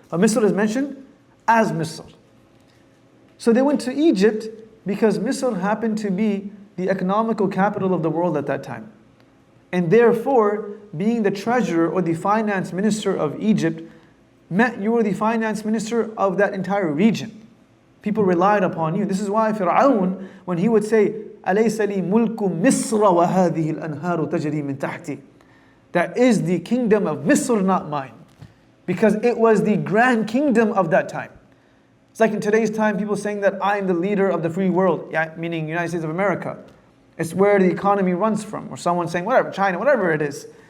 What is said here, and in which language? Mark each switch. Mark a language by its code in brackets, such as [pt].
[en] But Misr is mentioned as Misr. So they went to Egypt because Misr happened to be the economical capital of the world at that time. And therefore, being the treasurer or the finance minister of Egypt meant you were the finance minister of that entire region. People relied upon you. This is why Fir'aun, when he would say, [ar] أَلَيْسَ لِي مُلْكُ مِصْرَ وَهَذِهِ الْأَنْهَارُ تَجْرِي مِنْ تَحْتِي. [en] That is the kingdom of Misr, not mine. Because it was the grand kingdom of that time. It's like in today's time, people saying that I am the leader of the free world, meaning United States of America. It's where the economy runs from. Or someone saying, whatever, China, whatever it is.